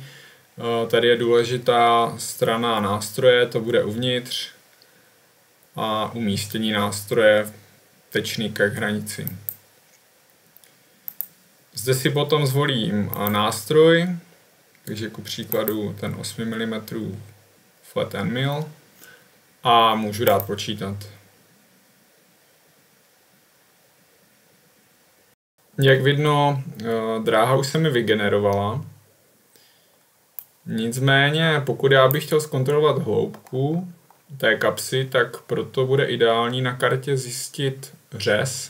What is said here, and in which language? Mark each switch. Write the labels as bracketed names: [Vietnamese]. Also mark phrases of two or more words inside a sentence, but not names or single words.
[Czech] Tady je důležitá strana nástroje, to bude uvnitř, a umístění nástroje tečný k hranici. Zde si potom zvolím nástroj, takže ku příkladu ten 8 mm [English] flat end mill [Czech] a můžu dát počítat. Jak vidno, dráha už se mi vygenerovala. Nicméně, pokud já bych chtěl zkontrolovat hloubku té kapsy, tak proto bude ideální na kartě zjistit řez.